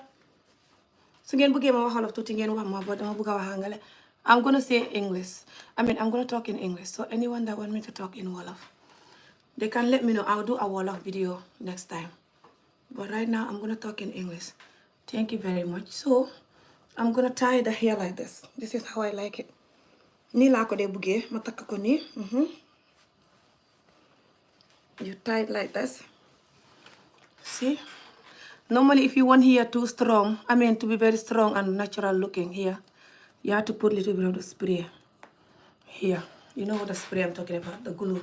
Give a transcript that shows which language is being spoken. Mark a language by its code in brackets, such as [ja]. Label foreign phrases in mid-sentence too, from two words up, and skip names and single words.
[en] So again, I'm gonna say English. I'm gonna talk in English. So anyone that want me to talk in Wolof, they can let me know. I'll do a Wolof video next time. But right now I'm gonna talk in English. Thank you very much. So I'm gonna tie the hair like this. This is how I like it. [wo] Ni la ko de buge mataka ko ni. [en] You tie it like this. See? Normally if you want hair too strong, to be very strong and natural looking here, you have to put a little bit of the spray here. You know what the spray I'm talking about, the glue.